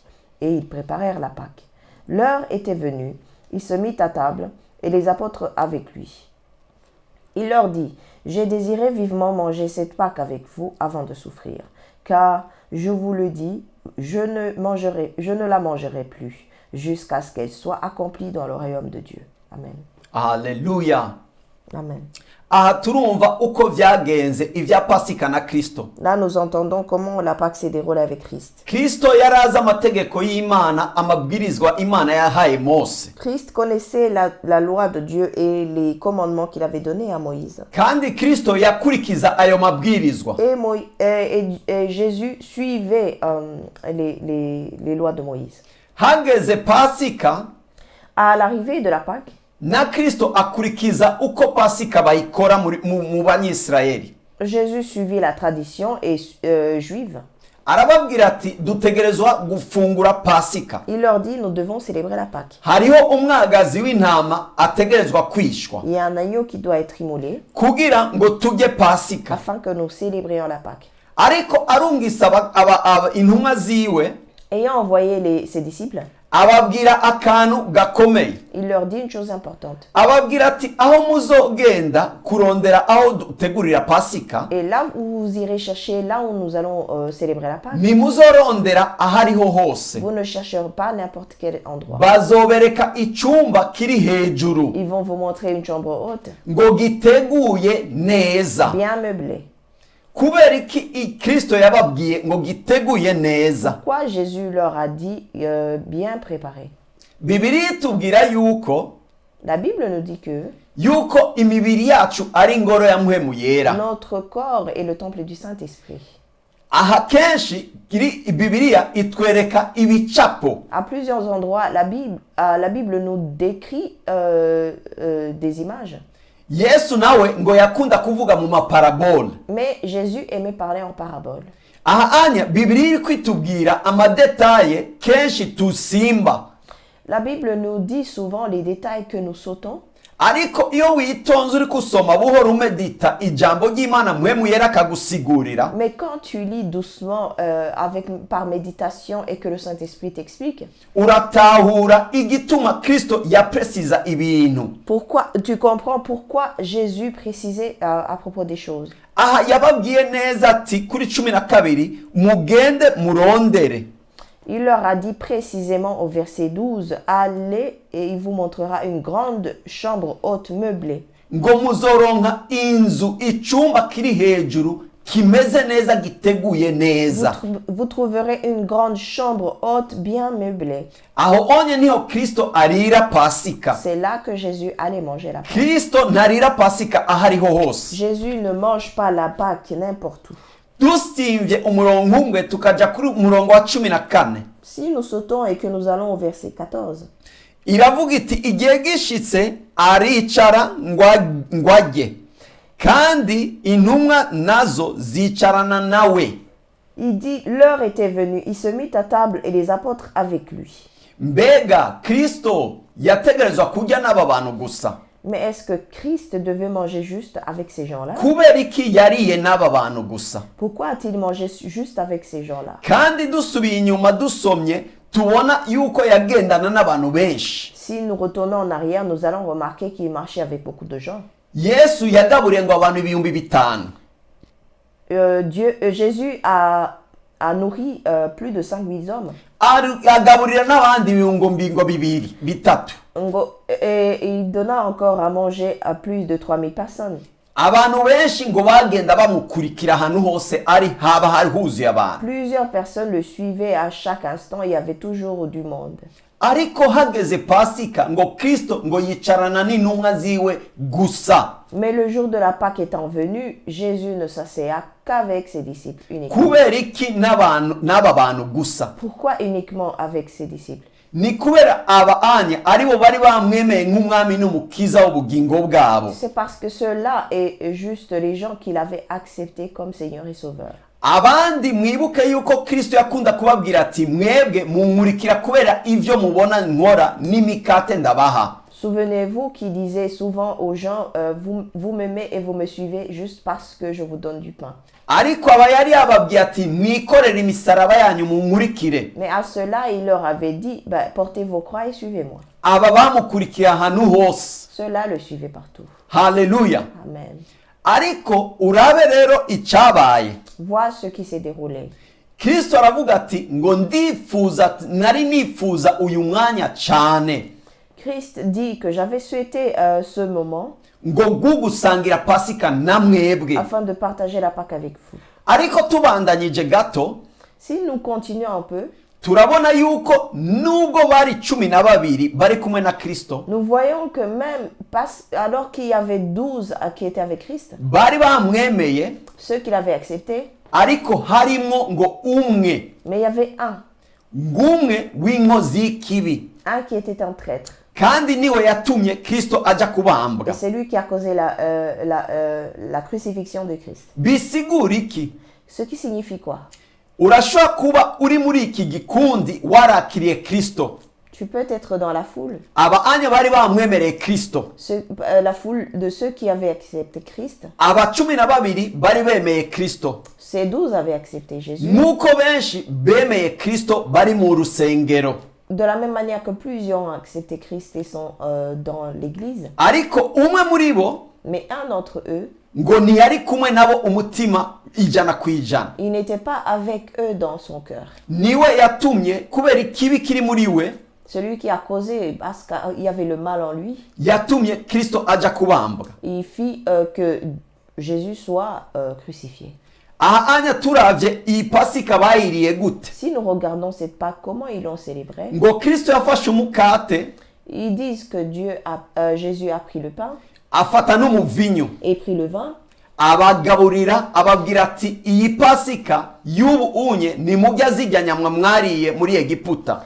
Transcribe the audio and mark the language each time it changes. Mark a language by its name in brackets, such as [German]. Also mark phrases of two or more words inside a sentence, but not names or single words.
[French] Et ils préparèrent la Pâque. L'heure était venue, il se mit à table, et les apôtres avec lui. Il leur dit: j'ai désiré vivement manger cette Pâque avec vous avant de souffrir, car je vous le dis, je ne la mangerai plus, jusqu'à ce qu'elle soit accomplie dans le royaume de Dieu. Amen. Alléluia. Amen. [Rundi] Aha turumva uko vyagenze ivya Pasika na Kristo. [French] Là, nous entendons comment la Pâque s'est déroulée avec Christ. [Rundi] Kristo yarazi amategeko y'Imana, amabwirizwa Imana yahaye Mose. [French] Christ connaissait la loi de Dieu et les commandements qu'il avait donnés à Moïse. [Rundi] Kandi Kristo yakurikiza ayo mabwirizwa. [French] Et Jésus suivait les lois de Moïse. [Rundi] Hageze Pasika, [French] à l'arrivée de la Pâque, [Rundi] na Kristo akurikiza uko Pasika bayikora mu Banyisraeli. [French] Jésus suivit la tradition juive. [Rundi] arababwira ati dutegerezwa gufungura pasika. [French] Il leur dit, nous devons célébrer la Pâque. [Rundi] Hariho umwagazi w'intama ategerezwa kwishwa [French] Il y a un agneau qui doit être immolé [Rundi] kugira ngo tujye pasika. [French] afin que nous célébrions la Pâque. [Rundi] Ariko arungisa intumwa ziwe, [French] Ayant envoyé ses disciples, [Rundi] ababwira akantu gakomeye. [French] il leur dit une chose importante. [Rundi] Ababwira ati aho muzogenda kurondera aho dutegurira pasika, [French] Et là où vous irez chercher, là où nous allons célébrer la Pâque, [Rundi] nimuzorondera ahariho hose. [French] vous ne chercherez pas n'importe quel endroit. [Rundi] Bazobereka icyumba kiri hejuru [French] Ils vont vous montrer une chambre haute, [Rundi] ngo giteguye neza. [French] bien meublée. [Rundi] Kubera iki Kristo yababwiye ngo giteguye neza? [French] Pourquoi Jésus leur a dit bien préparé? [Rundi] Bibiliya itubwira yuko [French] La Bible nous dit que [Rundi] imibiri yacu ari ingoro ya Mpwemu Yera. [French] notre corps est le temple du Saint-Esprit. [Rundi] Aha kenshi Bibiliya itwereka ibicapo. [French] À plusieurs endroits, la Bible nous décrit des images. [Rundi] Yesu nawe ngo yakunda kuvuga mu maparabole. [French] Mais Jésus aimait parler en parabole. [Rundi] Aha anya Bibiliya iri kwitubwira amadetaye kenshi tusimba. [French] La Bible nous dit souvent les détails que nous sautons. [Rundi] Ariko iyo witonze uri kusoma buhoro umedita ijambo ry'Imana Mpwemu Yera akagusigurira, [French] Mais quand tu lis doucement par méditation et que le Saint-Esprit t'explique, [Rundi] uratahura igituma Kristo yapresiza ibintu. [French] tu comprends pourquoi Jésus précisait à propos des choses. [Rundi] Aha yababwiye neza ati kuri 12 mugende murondere. [French] Il leur a dit précisément au verset 12, « Allez et il vous montrera une grande chambre haute meublée. » [Rundi] Ngo muzoronka inzu icyumba kiri hejuru kimeze neza giteguye neza. [French] Vous trouverez une grande chambre haute bien meublée. [Rundi] Aho onye niho Kristo arira pasika. [French] C'est là que Jésus allait manger la Pâque. [Rundi] Kristo ntarira pasika ahariho hose. [French] Jésus ne mange pas la Pâque n'importe où. [Rundi] Dusimvye umurongo umwe tukaja kuri umurongo wa 14. [French] Si nous sautons et que nous allons au verset 14, [Rundi] iravuga iti igihe gishitse aricara ngwajye kandi intumwa nazo zicarana nawe. [French] il dit, l'heure était venue, il se mit à table et les apôtres avec lui. [Rundi] Mbega Kristo yategerezwa kurya n'aba bantu gusa? [French] Mais est-ce que Christ devait manger juste avec ces gens-là? [Rundi] Kubera iki yariye n'aba bantu gusa? [French] Pourquoi a-t-il mangé juste avec ces gens-là? [Rundi] Kandi dusubiye inyuma dusomye tubona yuko yagendana n'abantu benshi. [French] Si nous retournons en arrière, nous allons remarquer qu'il marchait avec beaucoup de gens. [Rundi] Yesu yagaburiye ngo abantu 5,000. [French] Jésus a nourri plus de 5000 hommes. [Rundi] Agaburira n'abandi ibihumbi bibiri bitatu. [French] Et il donna encore à manger à plus de 3000 personnes. [Rundi] Abantu benshi ngo bagenda bamukurikira ahantu hose ari haba hari huzuye abantu. [French] Plusieurs personnes le suivaient à chaque instant, il y avait toujours du monde. [Rundi] Ariko hageze pasika ngo Kristo ngo yicarana n'intumwa ziwe gusa. [French] Mais le jour de la Pâque étant venu, Jésus ne s'asseya qu'avec ses disciples uniquement. [Rundi] Kubera iki n'aba bantu gusa? [French] Pourquoi uniquement avec ses disciples? [Rundi] Ni kubera aba anya aribo bari bamwemeye nk'umwami n'umukiza w'ubugingo bwabo. [French] C'est parce que cela est juste les gens qui l'avaient accepté comme Seigneur et Sauveur. [Rundi] Abandi mwibuke yuko Kristo yakunda kubabwira ati mwebwe munkurikira kubera ivyo mubona nkora n'imikate ndabaha. [French] Souvenez-vous qu'il disait souvent aux gens, vous m'aimez et vous me suivez juste parce que je vous donne du pain. [Rundi] Ariko aba yari yababwiye ati mwikorere imisaraba yanyu munkurikire. [French] Mais à cela, il leur avait dit, portez vos croix et suivez-moi. [Rundi] Aba bamukurikira ahantu hose. [French] Cela le suivait partout. Haleluya. Amen. [Rundi] Ariko urabe rero icyabaye. [French] Vois ce qui s'est déroulé. [Rundi] Kristo aravuga ati ngo nari nifuza uyu mwanya cyane. [French] Christ dit que j'avais souhaité ce moment [Rundi] ngo gugusangira pasika na mwebwe. [French] Afin de partager la Pâque avec vous. [Rundi] Ariko tubandanyije gato, [French] si nous continuons un peu, [Rundi] turabona yuko nubwo bari 12 bari kumwe na Kristo, [French] nous voyons que même alors qu'il y avait 12 qui étaient avec Christ, [Rundi] bari bamwemeye, [French] ceux qui l'avaient accepté, [Rundi] ariko harimo ngo umwe, [French] mais il y avait un, [Rundi] ngumwe w'inkozi y'ikibi, [French] un qui était un traître. [Rundi] Kandi niwe yatumye Kristo aja kubambwa. [French] Et c'est lui qui a causé la crucifixion de Christ. [Rundi] Bisigura iki? [French] Ce qui signifie quoi? [Rundi] urashobora kuba uri muri iki gikundi warakiriye Kristo. [French] Tu peux être dans la foule. [Rundi] Aba anya bari bamwemereye Kristo. [French] La foule de ceux qui avaient accepté Christ. [Rundi] Aba 12 bari bemeye Kristo. [French] Ces 12 avaient accepté Jésus. [Rundi] Nuko benshi bemeye Kristo bari mu rusengero. [French] De la même manière que plusieurs ont accepté Christ et sont dans l'église. [Rundi] Ariko umwe muri bo [French] Mais un d'entre eux, [Rundi] ngo ntiyari kumwe nabo umutima ijana ku ijana. [French] il n'était pas avec eux dans son cœur. [Rundi] Niwe yatumye kubera ikibi kiri muri we, [French] Celui qui a causé, parce qu'il y avait le mal en lui, [Rundi] yatumye Kristo aja kubambwa. [French] il fit que Jésus soit crucifié. [Rundi] Aha anya turavye iyi Pasika bayiriye gute? [French] Si nous regardons cette Pâque, comment ils l'ont célébrée? [Rundi] Ngo Kristo yafashe umukate, [French] Ils disent que Jésus a pris le pain [Rundi] afata n'umuvinyu, [French] et pris le vin. [Rundi] abagaburira ababwira ati iyi Pasika y'ubu unye ni mujya zirya nyamwa mwariye muri Egiputa.